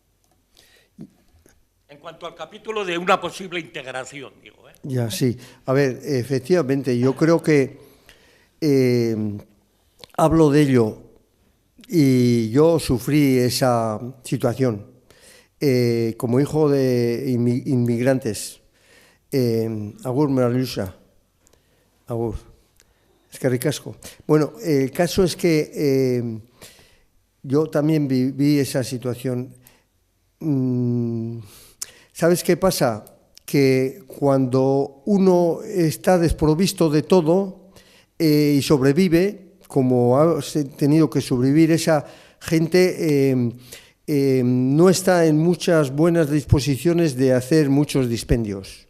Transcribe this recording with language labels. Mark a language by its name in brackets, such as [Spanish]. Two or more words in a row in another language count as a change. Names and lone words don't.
[Spanish] En cuanto al capítulo de una posible integración, digo. Ya, sí. A ver, efectivamente, yo creo que hablo de ello y yo sufrí esa situación como hijo de inmigrantes. [Basque] Agur Meralusa. Agur. Eskerrik asko. [Spanish] Bueno, el caso es que yo también viví esa situación. ¿Sabes qué pasa? Que cuando uno está desprovisto de todo y sobrevive, como ha tenido que sobrevivir esa gente, no está en muchas buenas disposiciones de hacer muchos dispendios.